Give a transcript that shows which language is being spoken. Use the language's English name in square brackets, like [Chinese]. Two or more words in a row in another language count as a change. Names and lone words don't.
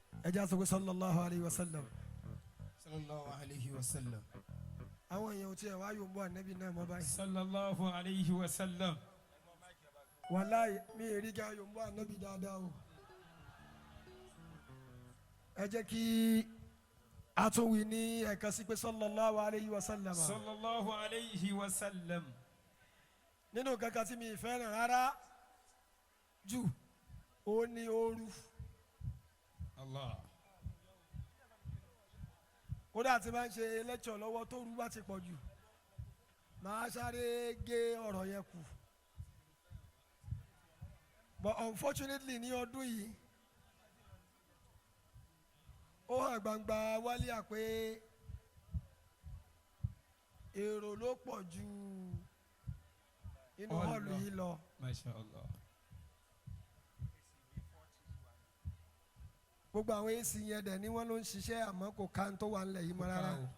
[Yoruba] ẹja sọ pé [Arabic] صلى الله عليه وسلم. صلى الله عليه وسلم. [Yoruba] àwọn èèyàn tí ẹ wá yóò bọ́ ànábì náà mọ́ báyìí. [Arabic] صلى الله عليه وسلم. [Yoruba] wàláyé mi ì rí ká yóò bọ́ ànábì dáadáa o. ẹ jẹ́ kí a tún wí ní ẹ̀ka sí pé [Arabic] صلى الله عليه وسلم. صلى الله عليه وسلم. [Yoruba] nínú kankan tí mi ì fẹ́ràn rárá jù ó ní ooru. [Arabic] Allah. [Yoruba] kódà tí máa ń ṣe lecture lọ́wọ́ tó rú bá ti pọ̀ jù màá sáré gé ọ̀rọ̀ yẹn kù. [English] but unfortunately [Yoruba] ní ọdún yìí ó hàn gbangba wálé àpé èrò ló pọ̀ ju inú hall yìí lọ. [Arabic] ما شاء الله. [Yoruba] gbogbo àwọn AC yẹn dẹ̀ ni wọ́n ló ń ṣiṣẹ́ àmọ́ kò ká tó wà nílẹ̀ yìí mọ́ rárá.